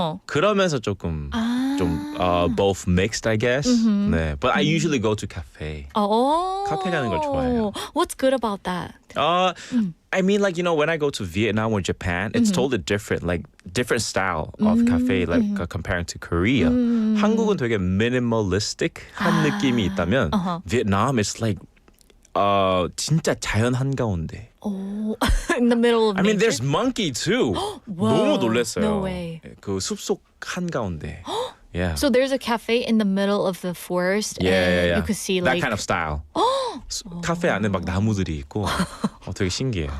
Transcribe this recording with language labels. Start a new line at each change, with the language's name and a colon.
Korean: 그러면서 조금
English: both mixed, I guess. 네, but I usually go to cafe.
Korean: 카페 가는 걸 좋아해요.
English: What's good about that? I mean, like, when I go to Vietnam or Japan, it's totally different, like different style of cafe, like comparing to Korea.
Korean: 한국은 되게 minimalistic한 느낌이 있다면
English: Vietnam is like
Korean: 진짜 자연 한가운데.
English: In the middle of I mean, nature? there's monkey too.
Korean: 너무 놀랐어요.
English: No way.
Korean: 그 숲속 한가운데. Yeah.
English: So there's a cafe in the middle of the forest and you could see that like kind of style.
Korean: 카페 안에 막 나무들이 있고 되게 신기해요.